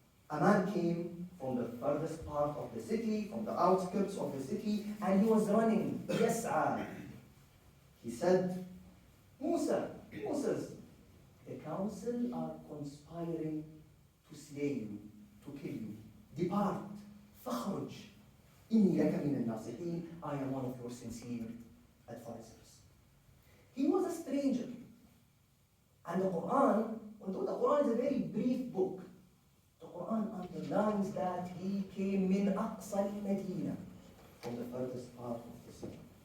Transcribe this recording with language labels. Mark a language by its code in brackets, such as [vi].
[en] A man came from the furthest part of the city, from the outskirts of the city, and he was running, [ar] يَسْعَى. [en] He said, Musa, Moses, the council are conspiring to slay you, to kill you. Depart, [ar] فَخْرُجْ إِنِّي لَكَ مِنَ النَّاصِحِينَ. [en] I am one of your sincere advisors. He was a stranger. And the Quran, although the Quran is a very brief book, the Quran underlines that he came [ar] min aqsa al-Madina, [en] from the furthest part of the city.